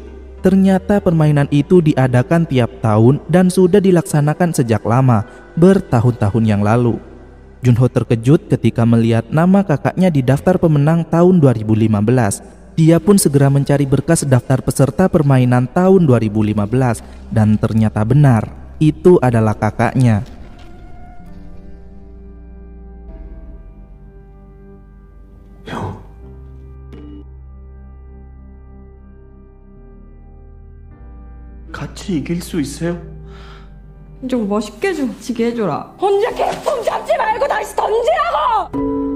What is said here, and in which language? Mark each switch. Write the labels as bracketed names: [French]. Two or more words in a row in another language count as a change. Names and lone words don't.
[Indonesian] Ternyata permainan itu diadakan tiap tahun dan sudah dilaksanakan sejak lama, bertahun-tahun yang lalu. Junho terkejut ketika melihat nama kakaknya di daftar pemenang tahun 2015. Dia pun segera mencari berkas daftar peserta permainan tahun 2015 dan ternyata benar, itu adalah kakaknya. [Korean] 같이 이길 수 있어요? 좀 멋있게 좀 지게 해줘라. 혼자 개꿈 잡지 말고 다시 던지라고!